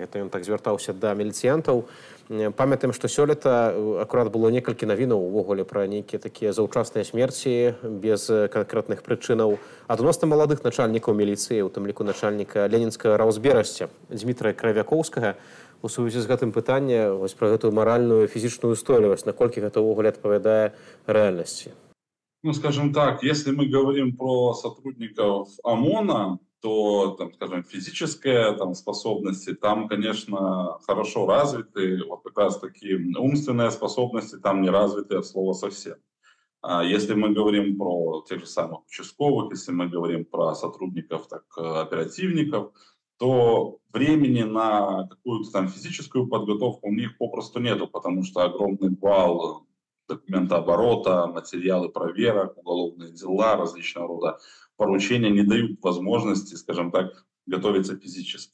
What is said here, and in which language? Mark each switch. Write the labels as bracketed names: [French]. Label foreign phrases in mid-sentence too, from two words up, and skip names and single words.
[Belarusian] Гэта ён так звяртаўся да міліцыянтаў. Памятаем, што сёлета акурат было некалькі навінаў увогуле пра нейкія такія заўчасныя смерці без канкрэтных прычынаў. Ад 90 маладых начальнікаў міліцыі, у тым ліку начальніка ленінскага раўзберасця Дмітра Кравякоўскага, у сувязі з гэтым пытанне вось пра гэтую маральную і фізічную устойлівасць, наколькі гэта ўвогуле адпавядае рэальнасці? Ну, [Russian] скажем так, если мы говорим про сотрудников ОМОНа, то, там, скажем, физические способности там, конечно, хорошо развиты. Вот как раз таки умственные способности там не развиты от слова совсем. А если мы говорим про тех же самых участковых, если мы говорим про сотрудников, так, оперативников, то времени на какую-то там физическую подготовку у них попросту нету, потому что огромный вал документооборота, материалы проверок, уголовные дела, различного рода поручения не дают возможности, скажем так, готовиться физически.